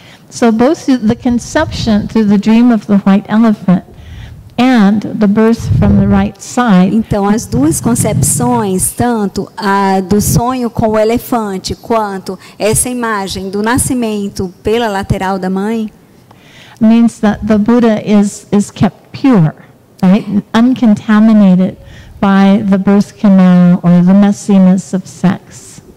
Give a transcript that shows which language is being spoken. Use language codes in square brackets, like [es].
[en] So both the conception through the dream of the white elephant and the birth from the right side. [pt] Então as duas concepções, tanto a do sonho com o elefante quanto essa imagem do nascimento pela lateral da mãe, [en] means that the Buddha is kept pure, right? Uncontaminated by the birth canal or the messiness of sex.